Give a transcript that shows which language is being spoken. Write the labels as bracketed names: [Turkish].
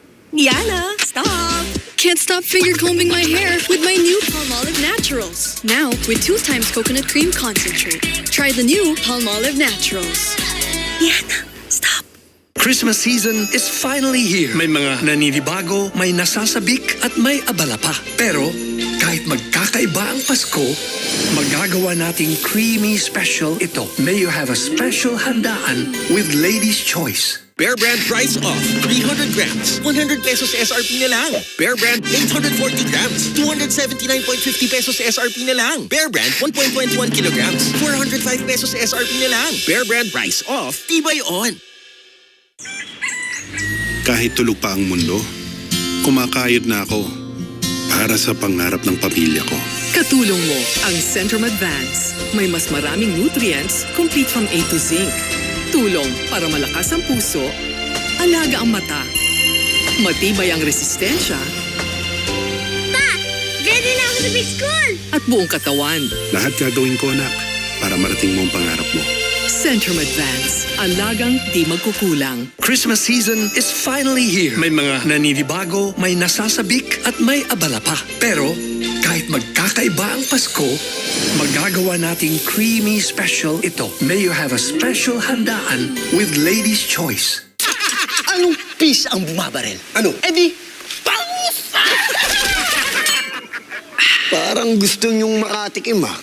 [English] Niana, stop! Can't stop finger combing my hair with my new Palmolive Naturals. Now with 2 times coconut cream concentrate. Try the new Palmolive Naturals. Niana, stop! Christmas season is finally here. [Filipino] May mga naninibago, may nasasabik at may abala pa. Pero kahit magkakaiba ang Pasko, magagawa nating [English] creamy special [Filipino] ito. [English] May you have a special handaan with Lady's Choice. Bear Brand price off. 300 grams. 100 pesos SRP [Filipino] na lang. [English] Bear Brand 840 grams. 279.50 pesos SRP [Filipino] na lang. [English] Bear Brand 1.21 kilograms. 405 pesos SRP [Filipino] na lang. [English] Bear Brand price off. Tibay on. [Filipino] Kahit tulog pa ang mundo, kumakayod na ako para sa pangarap ng pamilya ko. Katulong mo ang Centrum Advance. May mas maraming [English] nutrients, complete from A to Zinc. [Filipino] Tulong para malakas ang puso, alaga ang mata, matibay ang resistensya, Pa! Ready na ako sa [English] big school! [Filipino] at buong katawan. Lahat gagawin ko, anak, para marating mo ang pangarap mo. Centrum Advance. Alagang di magkukulang. [English] Christmas season is finally here. [Filipino] May mga naninibago, may nasasabik at may abala pa. Pero kahit magkakaiba ang Pasko, magagawa nating [English] creamy special [Filipino] ito. [English] May you have a special handaan with Lady's Choice. [Filipino] Anong fish ang bumabaril? Ano? Di, pangusa! Parang gusto niyong makatikim ah.